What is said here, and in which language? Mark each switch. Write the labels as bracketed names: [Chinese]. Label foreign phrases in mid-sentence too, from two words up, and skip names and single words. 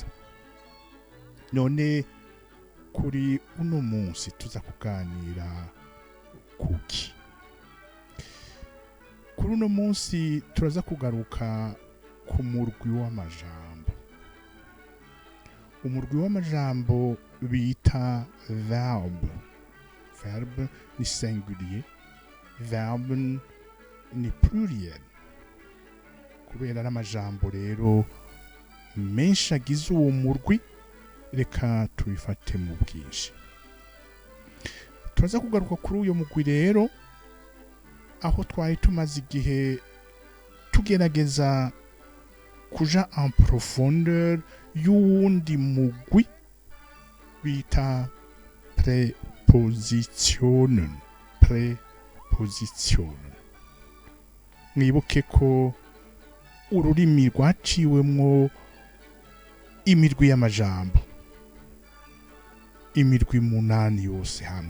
[Rundi] None kuri uno munsi tuza kuganira kuki. Kuri uno munsi turaza kugaruka ku murwi w'amajambo. Umurwi w'amajambo bita verbe. Verbe ni singulier, verbe ni pluriel. Kubera n'amajambo rero menshi agize uwo murwi, reka tubifate mu bwinshi. Turaza kugaruka kuri uyo mugwi rero aho twari tumaze igihe tugerageza kuja [French] en profondeur [Rundi] y'uwundi mugwi bita prepositionen. Mwibuke ko ururimi rwaciwemwo imirwi y'amajambo, imirwi 8 yose hamwe.